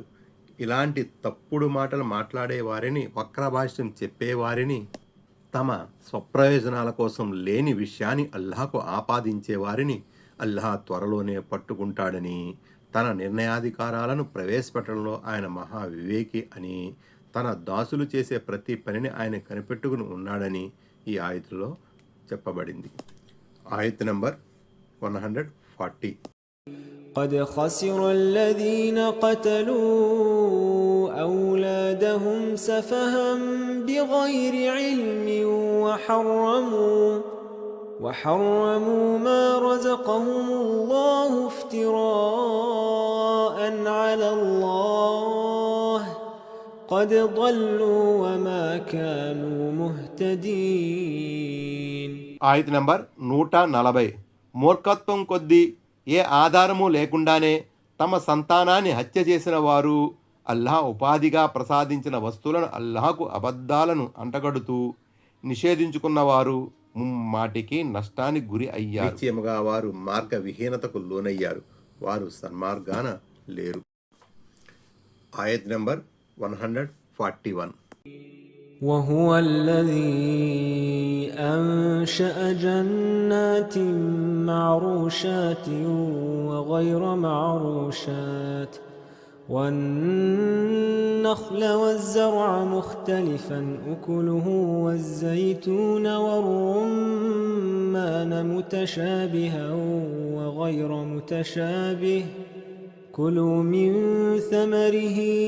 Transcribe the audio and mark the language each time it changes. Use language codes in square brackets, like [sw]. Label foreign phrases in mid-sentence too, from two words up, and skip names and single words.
[te] ఇలాంటి తప్పుడు మాటలు మాట్లాడే వారిని, వక్రభాష్యం చెప్పేవారిని, తమ స్వప్రయోజనాల కోసం లేని విషయాన్ని అల్లాహకు ఆపాదించే వారిని అల్లాహ్ త్వరలోనే పట్టుకుంటాడని, తన నిర్ణయాధికారాలను ప్రవేశపెట్టడంలో ఆయన మహా వివేకి అని, తన దాసులు చేసే ప్రతి పనిని ఆయన కనిపెట్టుకుని ఉన్నాడని ఈ ఆయతులో చెప్పబడింది. ఆయత్ నంబర్ 140. [ar] قد خسر الذين قتلوا أولادهم سفها بغير علم وحرموا ما رزقهم الله افتراء على الله قد ضلوا وما كانوا مهتدين. [te] ఆయత్ నంబర్ 140. మూర్ఖత్వం కొద్దీ ఏ ఆధారము లేకుండానే తమ సంతానాన్ని హత్య చేసిన వారు అల్లాహ్ ఉపాధిగా ప్రసాదించిన వస్తువులను అల్లాహకు అబద్ధాలను అంటగడుతూ నిషేధించుకున్నవారు ముమ్మాటికి నష్టానికి గురి అయ్యారు. నిశ్చయముగా వారు మార్గ విహీనతకు లోనయ్యారు, వారు సన్మార్గాన లేరు. ఆయత్ నంబర్ 141. [ar] وهو الذي أنشأ جنات معروشات وغير معروشات والنخل والزرع مختلفا أكله والزيتون والرمان متشابها وغير متشابه كلوا من ثمره